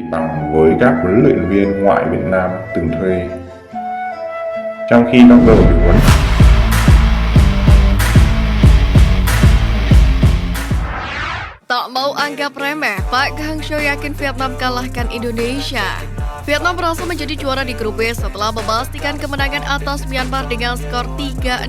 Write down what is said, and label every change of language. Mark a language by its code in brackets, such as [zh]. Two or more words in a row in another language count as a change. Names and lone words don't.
[vi] bằng với các huấn luyện viên ngoại Việt Nam từng thuê. Trong khi trong giờ tập huấn, [id] Tak mau anggap remeh, Pak Hangzhou yakin Vietnam kalahkan Indonesia. Vietnam berhasil menjadi juara di grup B setelah memastikan kemenangan atas Myanmar dengan skor 3-0.